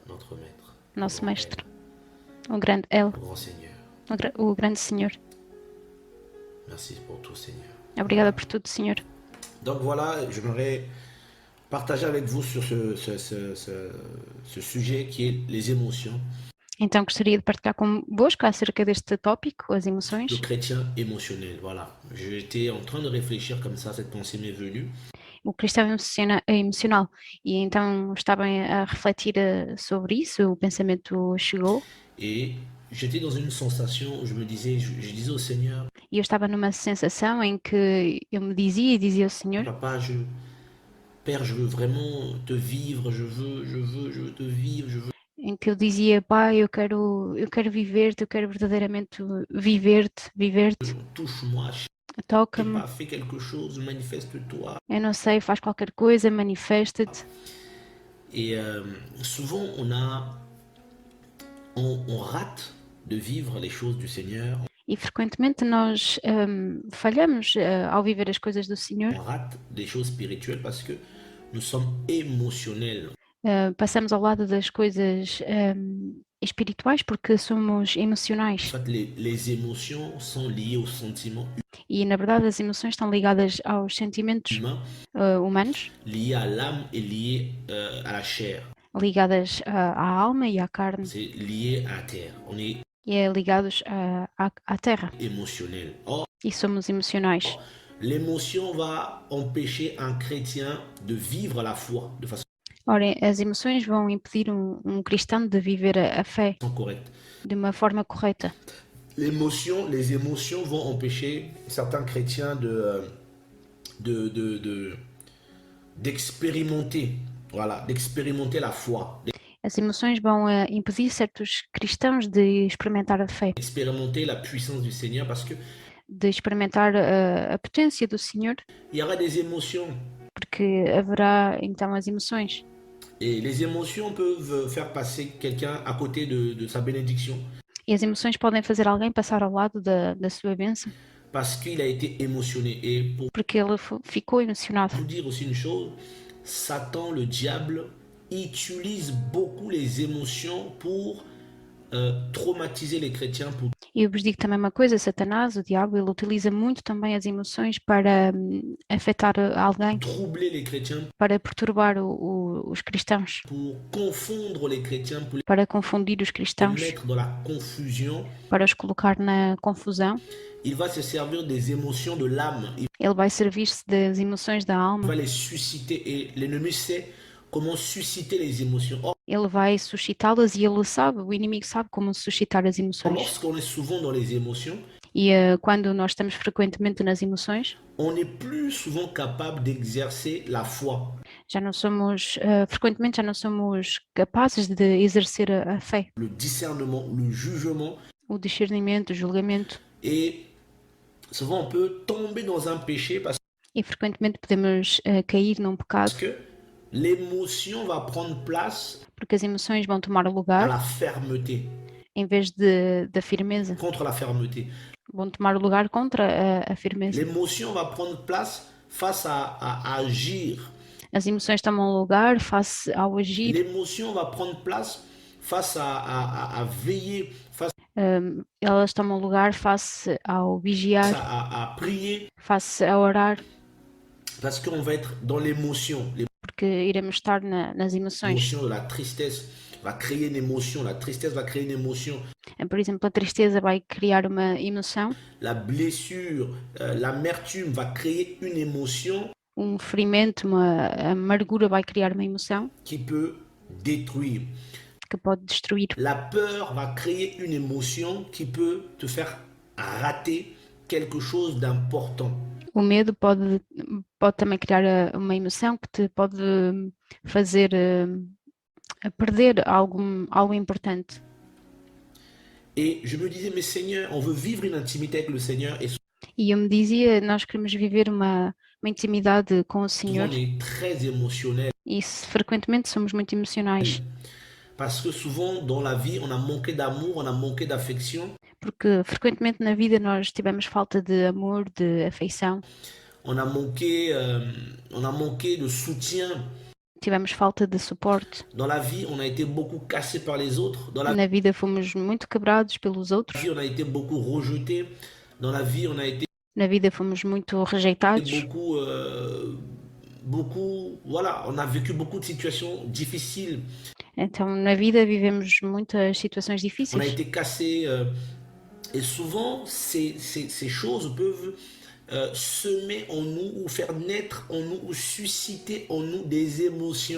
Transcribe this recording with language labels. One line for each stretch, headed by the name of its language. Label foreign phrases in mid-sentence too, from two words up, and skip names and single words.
French: notre maître,
Portuguese: nosso
French: le grand
Portuguese: mestre, o grande El,
French: El, le grand Seigneur.
Portuguese: o grande Senhor.
French: Merci pour tout, Seigneur.
Portuguese: Obrigada por tudo, Senhor.
French: Donc voilà, j'aimerais partager avec vous sur ce sujet qui est les émotions.
Portuguese: Então gostaria de partilhar convosco acerca deste tópico, as emoções.
French: Le chrétien émotionnel, voilà. J'étais en train de réfléchir comme ça, cette pensée m'est venue.
Portuguese: O cristão emocional. E então estava a refletir sobre isso, o pensamento chegou.
French: Et j'étais dans une sensation où je me disais, je disais au Seigneur,
Portuguese: E eu estava numa sensação em que eu me dizia e dizia ao Senhor:
French: Papa, Père, je veux vraiment te vivre, je veux te vivre, je veux.
Portuguese: em que eu dizia, Pai, eu quero viver-te, eu quero verdadeiramente viver-te,
French: Touche-moi, je sais
Portuguese: toca-me,
French: pas, fais quelque chose, manifeste-toi.
Portuguese: eu não sei, faz qualquer coisa, manifesta-te.
French: Et souvent, on rate de vivre les choses du Seigneur,
Portuguese: E frequentemente nós falhamos ao viver as coisas do Senhor,
French: on rate des choses spirituelles parce que nous sommes émotionnels.
Portuguese: passamos ao lado das coisas espirituais porque somos
French: En
Portuguese: emocionais.
French: fait, les émotions sont liées aux sentiments
Portuguese: E na verdade as emoções estão ligadas aos sentimentos
French: humains,
Portuguese: humanos,
French: liées à l'âme et liées à la chair.
Portuguese: ligadas à alma e à carne,
French: C'est lié à la terre. On est
Portuguese: e ligados à terra.
French: émotionnel. Or,
Portuguese: E somos emocionais.
French: l'émotion va empêcher un chrétien de vivre la foi de façon
Portuguese: Ora, as emoções vão impedir um cristão de viver a fé
French: correcte.
Portuguese: de uma forma correta.
French: Les émotions vont empêcher certains chrétiens d'expérimenter, voilà, d'expérimenter la foi,
Portuguese: As emoções vão impedir certos cristãos de experimentar a fé,
French: d'expérimenter la puissance du Seigneur parce que
Portuguese: de experimentar a potência do Senhor,
French: il y aura des émotions
Portuguese: porque haverá então as emoções
French: Et les émotions peuvent faire passer quelqu'un à côté de sa bénédiction
Portuguese: E as emoções podem fazer alguém passar ao lado da sua bênção,
French: parce qu'il a été émotionné. Et pour
Portuguese: porque ele ficou emocionado.
French: vous dire aussi une chose, Satan, le diable, utilise beaucoup les émotions pour traumatiser les chrétiens, pour
Portuguese: E eu vos digo também uma coisa, Satanás, o diabo, ele utiliza muito também as emoções para afetar alguém,
French: troubler les chrétiens,
Portuguese: para perturbar os cristãos,
French: pour confondre les chrétiens, pour
Portuguese: para confundir os
French: les
Portuguese: cristãos,
French: mettre dans la confusion.
Portuguese: para os colocar na confusão.
French: Il va se servir des émotions de l'âme. Il
Portuguese: Ele vai servir-se das emoções da alma,
French: va les susciter et l'ennemi sait comment susciter les émotions. Or,
Portuguese: ele vai suscitá-las e ele sabe, o inimigo sabe como suscitar as emoções.
French: lorsqu'on est souvent dans les émotions,
Portuguese: E quando nós estamos frequentemente nas emoções,
French: on n'est plus souvent capable d'exercer la foi.
Portuguese: já não somos, frequentemente já não somos capazes de exercer a fé,
French: Le discernement, le jugement,
Portuguese: o discernimento, o julgamento.
French: et souvent on peut tomber dans un péché parce
Portuguese: E frequentemente podemos cair num pecado,
French: que l'émotion va prendre place
Portuguese: porque as emoções vão tomar
French: à
Portuguese: lugar
French: la fermeté,
Portuguese: em vez da firmeza,
French: contre la fermeté.
Portuguese: vão tomar o lugar contra a firmeza.
French: L'émotion va prendre place face à agir.
Portuguese: As emoções tomam lugar face ao agir,
French: L'émotion va prendre place face à veiller, face
Portuguese: elas tomam lugar face ao vigiar,
French: à prier,
Portuguese: face a orar,
French: parce qu'on va être dans l'émotion.
Portuguese: porque iremos estar nas emoções.
French: L'émotion de la tristesse va créer une émotion, la tristesse va créer une émotion,
Portuguese: Por exemplo, a tristeza vai criar uma emoção,
French: la blessure, l'amertume va créer une émotion
Portuguese: ferimento, uma amargura vai criar uma emoção
French: qui peut détruire.
Portuguese: que pode destruir.
French: La peur va créer une émotion qui peut te faire rater quelque chose d'important.
Portuguese: O medo pode também criar uma emoção que te pode fazer perder algo importante.
French: Et je me disais, mais Seigneur, on veut vivre une intimité avec le Seigneur et
Portuguese: E eu me dizia, nós queremos viver uma intimidade com o
French: souvent
Portuguese: Senhor
French: on est très émotionnel
Portuguese: e frequentemente somos muito emocionais,
French: parce que souvent dans la vie, on a manqué d'amour, on a manqué d'affection,
Portuguese: porque frequentemente na vida nós tivemos falta de amor, de afeição,
French: on a manqué de soutien.
Portuguese: tivemos falta de suporte.
French: Dans la vie, on a été beaucoup cassé par les autres. Dans la
Portuguese: Na vida fomos muito quebrados pelos outros,
French: vie, on a été beaucoup rejeté. Dans la vie, on a été
Portuguese: na vida fomos muito rejeitados,
French: voilà, on a vécu beaucoup de situations difficiles.
Portuguese: então na vida vivemos muitas situações
French: On a
Portuguese: difíceis.
French: été cassé. Et souvent, ces choses peuvent semer en nous ou faire naître en nous ou susciter en nous des émotions.